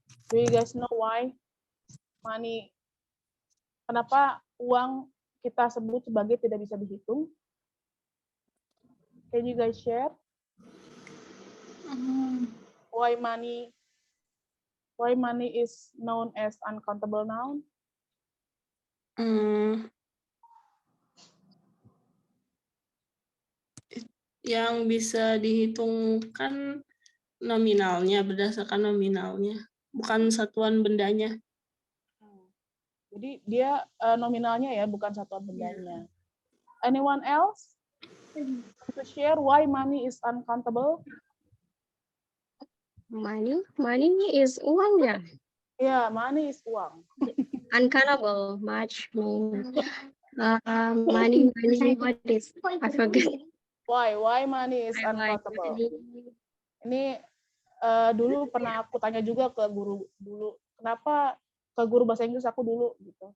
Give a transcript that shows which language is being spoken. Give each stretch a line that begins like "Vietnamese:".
English: Do you guys know why money?
Indonesian: Kenapa uang kita sebut sebagai tidak bisa dihitung?
English: Can you guys share? Why money is known as uncountable noun?
Indonesian: Yang bisa dihitungkan nominalnya, berdasarkan nominalnya, bukan satuan bendanya. Jadi dia nominalnya ya, bukan satuan bendanya.
English: Anyone else to share why money is uncountable? Money is uang ya. Yeah, money is uang. Uncountable, much mean. Money, what is? I forget. Why money is uncountable?
Indonesian: Ini dulu pernah aku tanya juga ke guru dulu. Kenapa ke guru bahasa Inggris aku dulu gitu.